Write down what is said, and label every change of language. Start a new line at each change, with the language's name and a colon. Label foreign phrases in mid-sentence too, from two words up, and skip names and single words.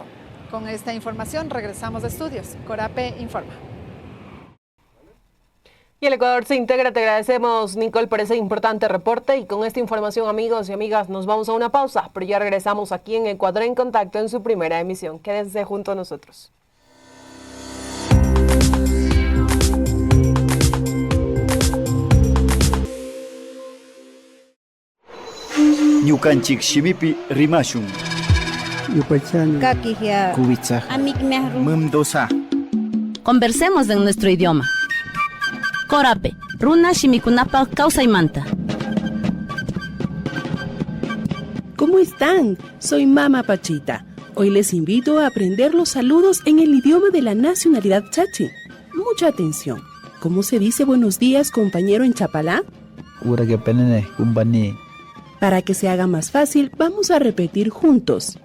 Spanish: Con esta información regresamos de estudios. Corape informa. Y el Ecuador se integra. Te agradecemos, Nicole, por ese importante reporte. Y con esta información, amigos y amigas, nos vamos a una pausa, pero ya regresamos aquí en Ecuador en Contacto en su primera emisión. Quédense junto a nosotros.
Quechua: Ñukanchik shimipi rimashun. Kakihia. Kubitsa. Amikmehru. Mumdosa.
Spanish: Conversemos en nuestro idioma.
Quechua: Corape, runa shimikunapa kawsaymanta.
Spanish: ¿Cómo están? Soy Mama Pachita. Hoy les invito a aprender los saludos en el idioma de la nacionalidad chachi. Mucha atención. ¿Cómo se dice buenos días, compañero, en chapalá? Para que se haga más fácil, vamos a repetir juntos.